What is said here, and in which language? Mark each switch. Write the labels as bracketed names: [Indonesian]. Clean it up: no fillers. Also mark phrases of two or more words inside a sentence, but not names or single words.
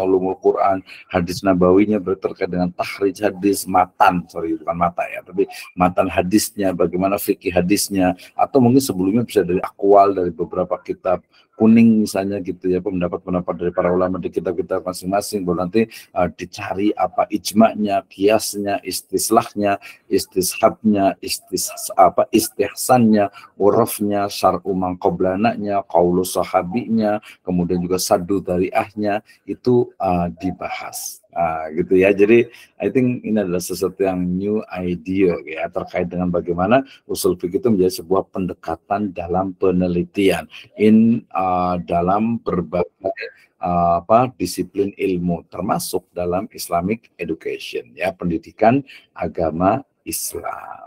[Arabic] علوم القرآن, [Indonesian] hadis nabawinya terkait dengan tahrij hadis, bukan mata ya, tapi matan hadisnya, bagaimana fikih hadisnya, atau mungkin sebelumnya bisa dari akwal dari beberapa kitab kuning misalnya gitu ya, pendapat-pendapat dari para ulama di kitab-kitab masing-masing, baru nanti dicari apa ijma'nya, kiasnya, istislahnya, istishabnya, istihsannya, urafnya, syar'u mangqoblananya, qaulu sahabinya, kemudian juga saddu dariahnya itu dibahas. Gitu ya. Jadi [English] I think [Indonesian] ini adalah sesuatu yang [English] new idea [Indonesian] ya terkait dengan bagaimana usul fikih itu menjadi sebuah pendekatan dalam penelitian dalam berbagai disiplin ilmu termasuk dalam [English] Islamic education [Indonesian] ya, pendidikan agama Islam.